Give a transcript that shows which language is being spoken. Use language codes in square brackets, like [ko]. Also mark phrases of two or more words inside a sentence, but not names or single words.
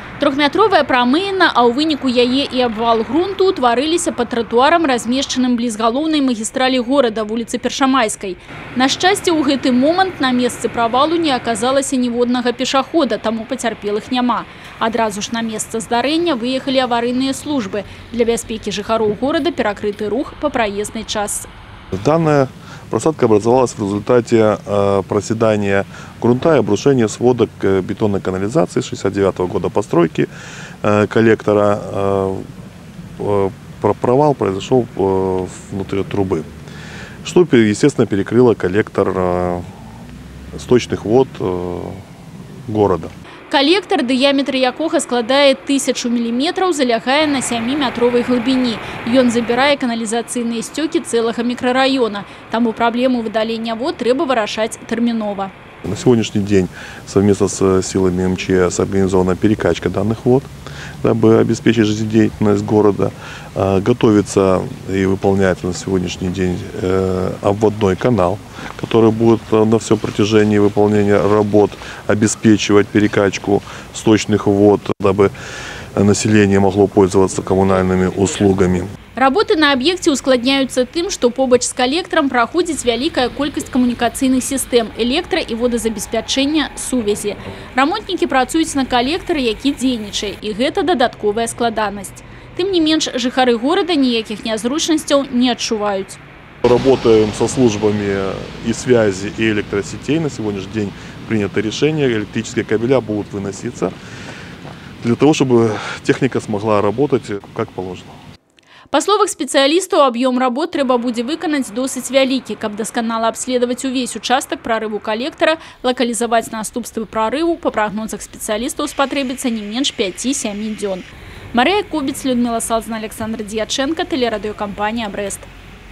[be] Трохметровая прамыена, а ў выніку яе і абвал грунту утварыліся пад тратуарам, размешчаным бліз галоўнай магістралі горада, вуліцы Першамайскай. На шчасце, у гэты момант на месцы правалу не аказалася ніводнага пешахода, таму пацярпелых няма. Адразу ж на месца здарэння выехалі аварыйныя службы. Для бяспекі жыхароў горада перакрыты рух па праезнай частцы. [ru] Данная просадка образовалась в результате проседания грунта и обрушения сводок бетонной канализации 1969 года постройки коллектора. Провал произошел внутри трубы, что, естественно, перекрыло коллектор сточных вод города. Коллектор, [be] дыяметр якога складае 1000 мм, залягае на 7-метровой глыбіні. Ён забірае каналізацыйныя сцёкі цэлага мікрарайона. Таму праблему выдалення вод трэба вырашаць тэрмінова. [ru] На сегодняшний день совместно с силами МЧС организована перекачка данных вод, дабы обеспечить жизнедеятельность города. Готовится и выполняется на сегодняшний день обводной канал, который будет на всем протяжении выполнения работ обеспечивать перекачку сточных вод, дабы население могло пользоваться коммунальными услугами. [be] Работы на аб'екце ускладняюцца тым, што побач з калекторам праходзіць вялікая колькасць камунікацыйных сістэм электра- і водазабеспячэння сувязі. Рамонтнікі працуюць на калектары, які дзейнічае, і гэта дадатковая складанасць. Тым не менш, жыхары горада ніякіх нязручнасцяў не адчуваюць. [ru] Работаем со службами и связи, и электросетей. На сегодняшний день принято решение, электрические кабеля будут выноситься для того, чтобы техника смогла работать как положено. [be] Па словах спецыялістаў, аб'ём работ трэба будзе выканаць досыць вялікі, каб дасканала абследаваць увесь участак прарыву калектара, лакалізаваць наступствы прарыву, па прагнозах спецыялістаў спатрэбіцца не менш 5-7 дзён. [ru] Марыя Кубіц, Людмила Салзна, Александр Дьяченко, телерадиокомпания «Брест».